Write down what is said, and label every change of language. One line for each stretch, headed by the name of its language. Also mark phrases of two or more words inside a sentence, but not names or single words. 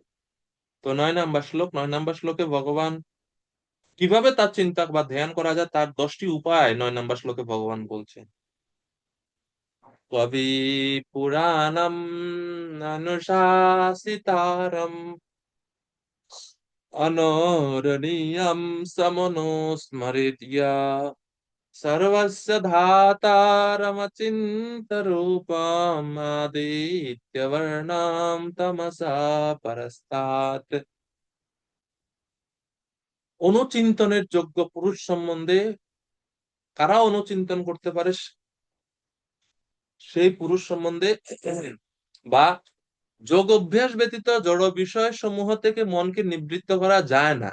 Bangla: তো 9 নম্বর শ্লোক, 9 নম্বর শ্লোকে ভগবান কিভাবে তার চিন্তা বা ধ্যান করা যায় তার 10টি উপায় 9 নম্বর শ্লোকে ভগবান বলছেন।
Sanskrit: কবি পুরাণম অনুশাসিতারম অনরণীয়ম সমনুস্মৃত্য सर्वस्य धातारमचिन्त्यरूपम् आदित्यवर्णां तमसा परस्तात्।
Bangla: অনুচিন্তনের যোগ্য পুরুষ সম্বন্ধে কারা অনুচিন্তন করতে পারে, সেই পুরুষ সম্বন্ধে, বা যোগ অভ্যাস ব্যতীত জড় বিষয় সমূহ থেকে মনকে নিবৃত্ত করা যায় না।